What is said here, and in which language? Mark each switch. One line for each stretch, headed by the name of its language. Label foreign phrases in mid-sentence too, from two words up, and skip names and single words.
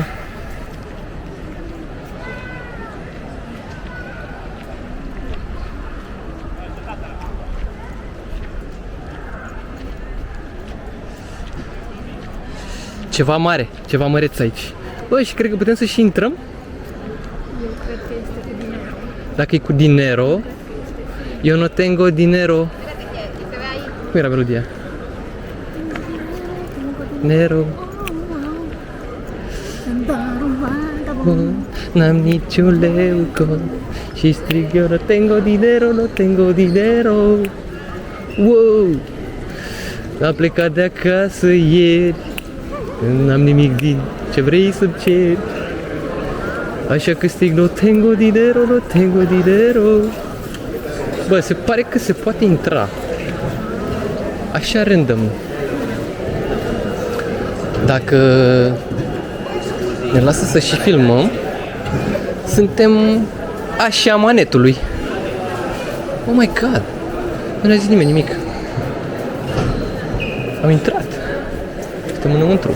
Romanian: Ceva mare, ceva măreț aici. Băi, și cred că putem să și intrăm? Eu cred că este cu dinero. Dacă e cu dinero, eu
Spanish: no tengo dinero.
Romanian: Cum era melodia? Nero. N-am niciun leu și strig eu
Spanish: no tengo dinero, no tengo dinero. Wow!
Romanian: Am plecat de acasă ieri, n-am nimic din ce vrei să-mi ceri. Așa că strig
Spanish: no tengo dinero, no tengo dinero.
Romanian: Bă, se pare că se poate intra așa random. Dacă ne lasă să și filmăm, suntem așa manetului.
English: Oh my god,
Romanian: nu ne-a zis nimeni nimic. Am intrat. Suntem înăuntru.